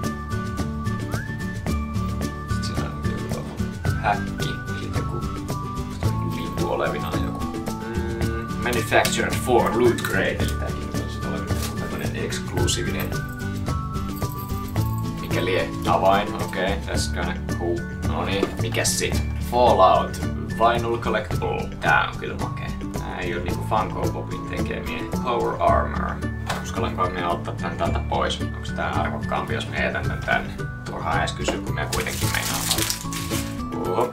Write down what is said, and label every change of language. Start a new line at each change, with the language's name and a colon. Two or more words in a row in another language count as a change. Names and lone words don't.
Finnish: Sitten siinä on joku häkki. Sitten joku lintu olevinaan joku.
English: Manufactured for Loot Crate.
Finnish: Eli tääkin on tämmönen eksklusiivinen. Mikä lie? Avain. Okei,
English: that's kinda cool.
Finnish: Noniin, mikäs sit? Fallout Vinyl Collectible. Tää on kyllä makee. Tää ei oo niinku Funko Popin tekemiä. Power Armor. Uskallanko minä ottaa tän täältä pois? Onks tää arvokkaampi, jos me jätän tän tänne? Turhaa edes kysyä, kun minä kuitenkin meinaan ottaa.